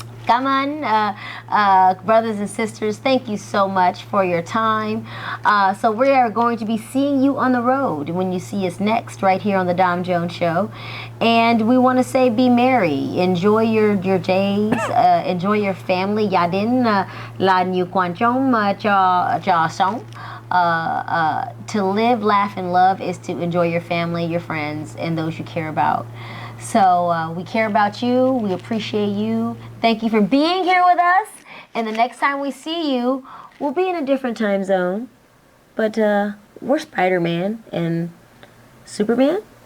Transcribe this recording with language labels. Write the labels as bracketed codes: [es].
[en] Come on, brothers and sisters, thank you so much for your time. So we are going to be seeing you on the road when you see us next, right here on the Dom Jones Show. And we want to say be merry. Enjoy your days. Enjoy your family. [vi] Gia đình là nhiều quan trọng cho sống. [en] To live, laugh, and love is to enjoy your family, your friends, and those you care about. So we care about you. We appreciate you. Thank you for being here with us. And the next time we see you, we'll be in a different time zone. But we're Spider-Man and Superman.